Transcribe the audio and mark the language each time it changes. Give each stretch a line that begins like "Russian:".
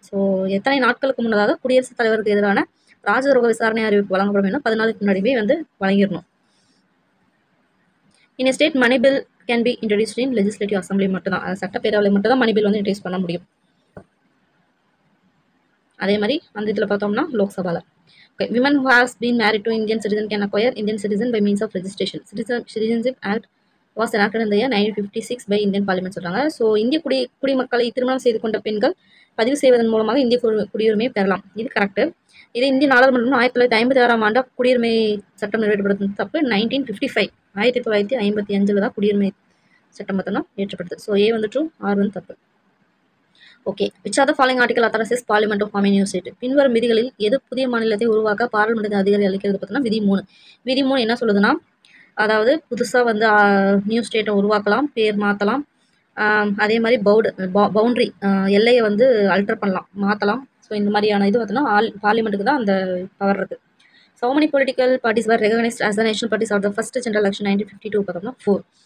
Tamil: So எத்தனை நாட்களுக்கு முன்னதாக குடியரசுத் தலைவருக்கு எதிரான ராஜதுரோக விசாரணை அறிவிப்பு வழங்கப்படும் என்ன 14 நாளுக்கு முன்னாடியே வந்து வழங்கிடணும்.
English: in state money bill can be introduced in legislative assembly
Tamil: மட்டும் தான், சட்டப்பேரவையில் மட்டும் தான் மணி பில் வந்து இன்ட்ரடியூஸ் பண்ண முடியும். அதே மாதிரி அந்த இதில் பார்த்தோம்னா லோக்சபாவில் okay.
English: Women who has been married to Indian citizen can acquire Indian citizen by means of registration. Citizenship Act was enacted in the year 1956 by Indian Parliament சொல்றாங்க.
Tamil: ஸோ இந்திய குடிமக்களை திருமணம் செய்து கொண்ட பெண்கள் பதிவு செய்வதன் மூலமாக இந்திய குடியுரிமையை பெறலாம். இது கரெக்டு. இது இந்திய நாடாளுமன்றம் 1956 ஆண்டு குடியுரிமை சட்டம் நிறைவேற்றப்படுறது தப்பு. 1955 1955 தான் குடியுரிமை சட்டம் பார்த்தோம்னா ஏற்றப்படுது. ஸோ ஏ வந்து ட்ரூ, ஆர் வந்து தப்பு.
English: Okay, which are the following article authorises parliament of form new state.
Tamil: பின்வரும் விதிகளில் எது புதிய மாநிலத்தை உருவாக்க பாராளுமன்றத்தின் அதிகாரி அளிக்கிறது பார்த்தோம்னா விதி 3. விதி 3 என்ன சொல்லுதுன்னா, அதாவது புதுசாக வந்து நியூ ஸ்டேட்டை உருவாக்கலாம், பேர் மாற்றலாம், அதே மாதிரி பவுண்ட்ரி எல்லையை வந்து அல்டர் பண்ணலாம், மாற்றலாம். ஸோ இந்த மாதிரியான இது பார்த்தோன்னா பார்லிமெண்ட்டுக்கு தான் அந்த பவர் இருக்குது.
English: So many political parties were recognized as the national parties of the first general election 1952 பார்த்தோம்னா 4.